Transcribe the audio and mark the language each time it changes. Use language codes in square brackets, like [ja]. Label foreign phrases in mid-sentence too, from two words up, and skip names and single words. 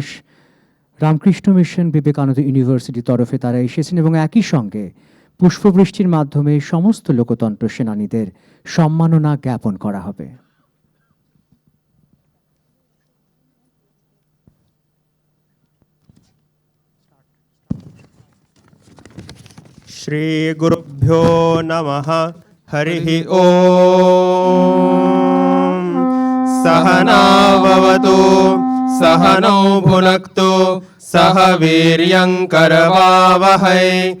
[bn] রামকৃষ্ণ মিশন বিবেকানন্দ ইউনিভার্সিটির তরফে তারা এসেছেন এবং একই সঙ্গে পুষ্পবৃষ্টির মাধ্যমে সমস্ত লোকতন্ত্র সেনানীদের সম্মাননা জ্ঞাপন করা হবে। [sa] श्रीगुरुभ्यो नमः हरिः ॐ सहना भवतु सहनौ भुनक्तु सह वीर्यं करवावहै